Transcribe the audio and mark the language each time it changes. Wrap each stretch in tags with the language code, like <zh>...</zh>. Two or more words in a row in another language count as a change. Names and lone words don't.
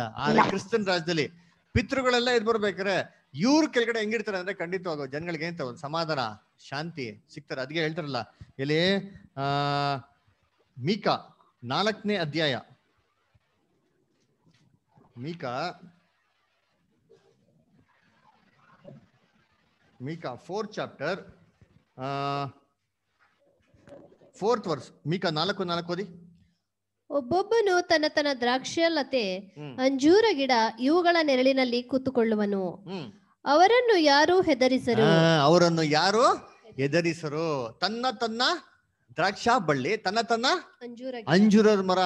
<kn>ಆದ್ರೆ ಕ್ರಿಸ್ತನ್ ರಾಜ್ಯದಲ್ಲಿ ಪಿತೃಗಳೆಲ್ಲ ಇದ್ ಬರ್ಬೇಕಾರೆ ಇವ್ರ ಕೆಳಗಡೆ ಹೆಂಗಿರ್ತಾರೆ ಅಂದ್ರೆ ಖಂಡಿತವಾಗ ಜನಗಳಿಗೆ ಏನ್ ಒಂದು ಸಮಾಧಾನ ಶಾಂತಿ ಸಿಗ್ತಾರೆ. ಅದಕ್ಕೆ ಹೇಳ್ತಾರಲ್ಲ ಇಲ್ಲಿ ಮೀಕಾ 4ನೇ ಅಧ್ಯಾಯ, ಮೀಕಾ</kn> <en>4th chapter 4th verse.</en> <kn>ಮೀಕಾ 4:4 ಓದಿ. ಒಬ್ಬೊಬ್ಬನು ತನ್ನ ತನ್ನ ದ್ರಾಕ್ಷಾಲತೆ ಅಂಜೂರ ಗಿಡ ಇವುಗಳ ನೆರಳಿನಲ್ಲಿ ಕೂತುಕೊಳ್ಳುವನು, ಅವರನ್ನು ಯಾರು ಹೆದರಿಸರು. ಅವರನ್ನು ಯಾರು ಹೆದರಿಸರು. ತನ್ನ ದ್ರಾಕ್ಷಾ ಬಳ್ಳಿ, ತನ್ನ ಅಂಜೂರದ ಮರ.</kn>